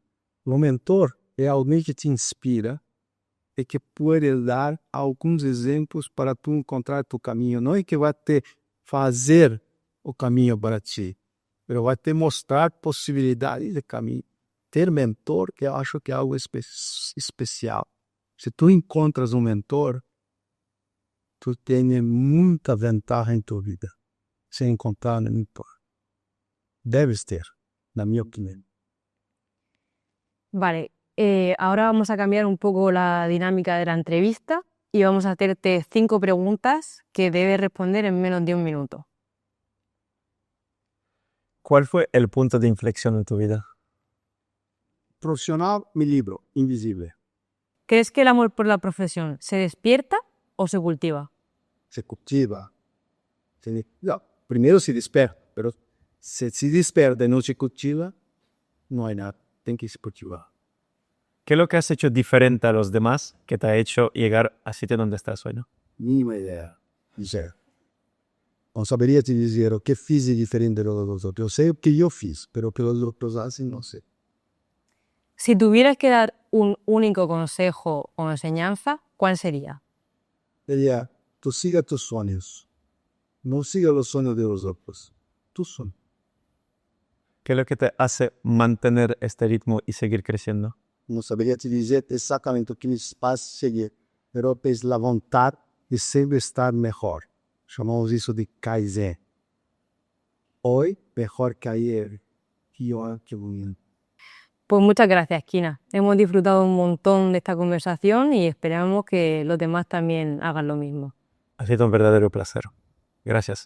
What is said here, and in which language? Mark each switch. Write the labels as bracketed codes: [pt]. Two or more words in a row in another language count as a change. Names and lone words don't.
[pt] O mentor é alguém que te inspira e que pode dar alguns exemplos para tu encontrar tu caminho. Não é que vai te fazer o caminho para ti, mas vai te mostrar possibilidades de caminho. Ter mentor, que eu acho que é algo especial. Se tu encontras um mentor, [es] tú tienes mucha ventaja en tu vida, sin contar en todo. [pt] Debes ter, na minha opinión. [es] Vale, ahora vamos a cambiar un poco la dinámica de la entrevista y vamos a hacerte 5 preguntas que debes responder en menos de 1 minuto. ¿Cuál fue el punto de inflexión en tu vida? Profesional, mi libro, Invisible. ¿Crees que el amor por la profesión se despierta o se cultiva? Se cultiva. No, primero se despierta, pero si se despierta y no se cultiva, no hay nada. [pt] Tem que se cultivar. [es] ¿Qué es lo que has hecho diferente a los demás que te ha hecho llegar al sitio donde estás hoy, no? Mínima idea. Zero. [pt] Não saberia te dizer o que fiz de diferente de los outros. Eu sei o que eu fiz, pero o que os outros fazem, não sei. [es] Si tuvieras que dar un único consejo o enseñanza, ¿cuál sería? [pt] Seria, tu siga tus sonhos. Não siga os sonhos de los outros. Tu sonho. [es] ¿Qué es lo que te hace mantener este ritmo y seguir creciendo? [pt] Não saberia te dizer exatamente o que me faz seguir, pero é a vontade de sempre estar melhor. Chamamos isso de Kaizen. [es] Hoy, mejor que ayer. Que bonito. Pues muchas gracias, Kina. Hemos disfrutado un montón de esta conversación y esperamos que los demás también hagan lo mismo. Ha sido un verdadero placer. Gracias.